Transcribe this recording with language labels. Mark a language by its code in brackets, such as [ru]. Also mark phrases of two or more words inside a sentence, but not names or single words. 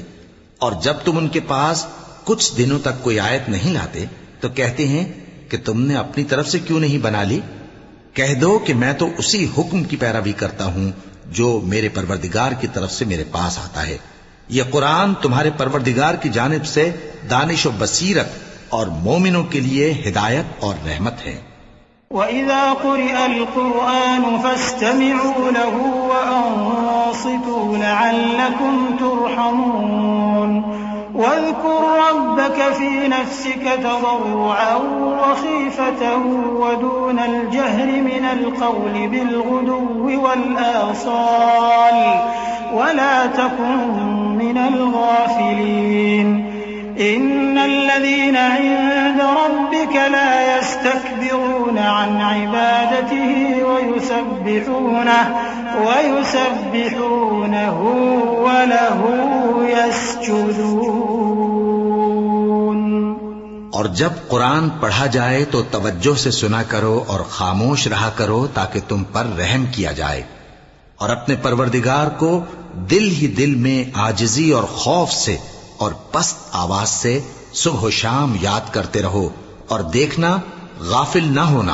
[hi] और जब तुम उनके पास कुछ दिनों तक कोई आयत नहीं लाते तो कहते हैं कि तुमने अपनी तरफ से क्यों नहीं बना ली। कह दो कि मैं तो उसी हुक्म की पैरवी करता हूं जो मेरे परवरदिगार की तरफ से मेरे पास आता है। यह कुरान तुम्हारे परवरदिगार की जानिब से दानिश और बसीरत और मोमिनों के लिए हिदायत और रहमत है। [ar] وإذا قرئ القرآن فاستمعوا له وأنصتوا لعلكم ترحمون. واذكر ربك في نفسك تضرعا وخيفة ودون الجهر من القول بالغدو والآصال ولا تكن من الغافلين. إن الذين عند ربك لا يستكبرون عن عبادته ويسبحونه وله يسجدون. [hi] और जब कुरान पढ़ा जाए तो तवज्जो से सुना करो और खामोश रहा करो ताकि तुम पर रहम किया जाए, और अपने परवरदिगार को दिल ही दिल में आजिजी और खौफ से और पस्त आवाज से सुबह शाम याद करते रहो, और देखना गाफिल ना होना।